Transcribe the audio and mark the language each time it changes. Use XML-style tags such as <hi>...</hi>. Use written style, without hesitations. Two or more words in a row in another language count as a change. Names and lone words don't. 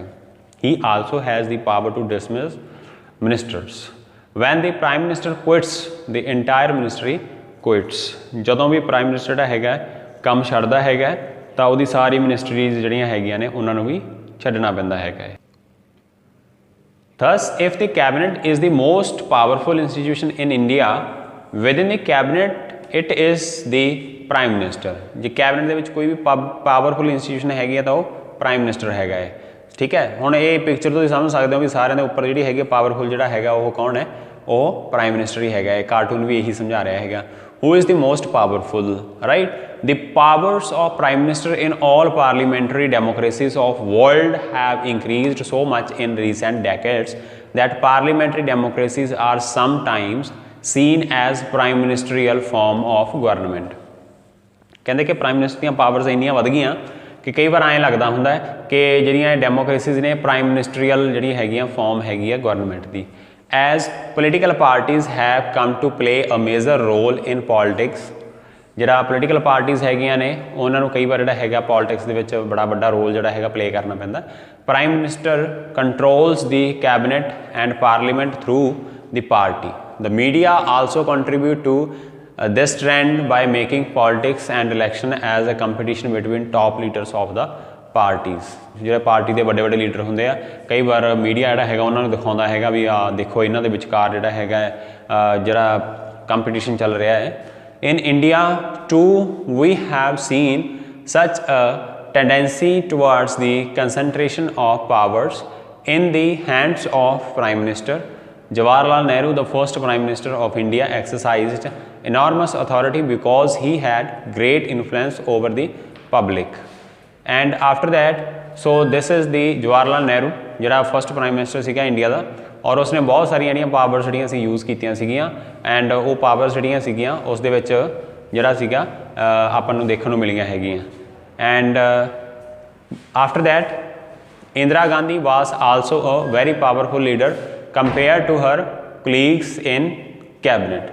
<en>He also has the power to dismiss ministers when the prime minister quits the entire ministry quits,</en> <pa>ਜਦੋਂ ਵੀ</pa> <en>prime minister</en> <pa>ਜਿਹੜਾ ਹੈਗਾ ਕੰਮ ਛੱਡਦਾ ਹੈਗਾ ਤਾਂ ਉਹਦੀ ਸਾਰੀ ਮਿਨਿਸਟਰੀਜ਼ ਜਿਹੜੀਆਂ ਹੈਗੀਆਂ ਨੇ ਉਹਨਾਂ ਨੂੰ ਵੀ ਛੱਡਣਾ ਪੈਂਦਾ ਹੈਗਾ।</pa> <en>Thus, if the cabinet is the most powerful institution in India, within the cabinet it is the prime minister।</en> <pa>ਜੇ ਕੈਬਨਿਟ ਦੇ ਵਿੱਚ ਕੋਈ ਵੀ</pa> <en>powerful institution</en> <pa>ਹੈਗੀ ਹੈ ਤਾਂ ਉਹ</pa> <en>prime minister</en> <pa>ਹੈਗਾ ਹੈ। ਠੀਕ ਹੈ, ਹੁਣ ਇਹ ਪਿਕਚਰ ਤੁਸੀਂ ਸਮਝ ਸਕਦੇ ਹੋ ਵੀ ਸਾਰਿਆਂ ਦੇ ਉੱਪਰ ਜਿਹੜੀ ਹੈਗੀ ਪਾਵਰਫੁਲ ਜਿਹੜਾ ਹੈਗਾ ਉਹ ਕੌਣ ਹੈ, ਉਹ</pa> <en>prime minister</en> <pa>ਹੀ ਹੈਗਾ ਹੈ। ਕਾਰਟੂਨ ਵੀ ਇਹੀ ਸਮਝਾ ਰਿਹਾ ਹੈਗਾ।</pa> <en>Who is the most powerful, right? The powers of prime minister in all parliamentary democracies of world have increased so much in recent decades that parliamentary democracies are sometimes seen as prime ministerial form of government।</en> <pa>ਕਹਿੰਦੇ ਕਿ</pa> <en>prime minister</en> <pa>ਦੀਆਂ ਪਾਵਰਸ ਇੰਨੀਆਂ ਵੱਧ ਗਈਆਂ ਕਿ ਕਈ ਵਾਰ ਐਂ ਲੱਗਦਾ ਹੁੰਦਾ ਹੈ ਕਿ ਜਿਹੜੀਆਂ ਡੈਮੋਕ੍ਰੇਸੀਜ਼ ਨੇ</pa> <en>prime ministerial</en> <pa>ਜਿਹੜੀ ਹੈਗੀਆਂ ਫਾਰਮ ਹੈਗੀ ਹੈ ਗਵਰਨਮੈਂਟ ਦੀ।</pa> <en>As political parties have come to play a major role in politics,</en> <pa>ਜਿਹੜਾ</pa> <en>political parties</en> <pa>ਹੈਗੀਆਂ ਨੇ ਉਹਨਾਂ ਨੂੰ ਕਈ ਵਾਰ ਜਿਹੜਾ ਹੈਗਾ ਪੋਲੀਟਿਕਸ ਦੇ ਵਿੱਚ ਬੜਾ ਵੱਡਾ ਰੋਲ ਜਿਹੜਾ ਹੈਗਾ ਪਲੇ ਕਰਨਾ ਪੈਂਦਾ।</pa> <en>Prime Minister controls the cabinet and parliament through the party. The media also contribute to this trend by making politics and election as a competition between top leaders of the parties।</en> <pa>ਜਿਹੜੇ ਪਾਰਟੀ ਦੇ ਵੱਡੇ ਵੱਡੇ ਲੀਡਰ ਹੁੰਦੇ ਆ ਕਈ ਵਾਰ ਮੀਡੀਆ ਜਿਹੜਾ ਹੈਗਾ ਉਹਨਾਂ ਨੂੰ ਦਿਖਾਉਂਦਾ ਹੈਗਾ ਵੀ ਆ ਦੇਖੋ ਇਹਨਾਂ ਦੇ ਵਿਚਕਾਰ ਜਿਹੜਾ ਹੈਗਾ ਜਿਹੜਾ ਕੰਪੀਟੀਸ਼ਨ ਚੱਲ ਰਿਹਾ ਹੈ।</pa> <en>In India too we have seen such a tendency towards the concentration of powers in the hands of Prime Minister। Jawaharlal Nehru, the first Prime Minister of India, exercised enormous authority because he had great influence over the public। And after that, so this is the Jawaharlal Nehru,</en> <pa>ਜਿਹੜਾ</pa> <en>first prime minister</en> <pa>ਸੀਗਾ ਇੰਡੀਆ ਦਾ, ਔਰ ਉਸਨੇ ਬਹੁਤ ਸਾਰੀਆਂ ਜਿਹੜੀਆਂ ਪਾਵਰਸ ਜਿਹੜੀਆਂ ਸੀ ਯੂਜ਼ ਕੀਤੀਆਂ ਸੀਗੀਆਂ ਐਂਡ ਉਹ ਪਾਵਰਸ ਜਿਹੜੀਆਂ ਸੀਗੀਆਂ ਉਸ ਦੇ ਵਿੱਚ ਜਿਹੜਾ ਸੀਗਾ ਆਪਾਂ ਨੂੰ ਦੇਖਣ ਨੂੰ ਮਿਲੀਆਂ ਹੈਗੀਆਂ।</pa> <en>And after that Indira Gandhi was also a very powerful leader compare to her colleagues in cabinet.</en>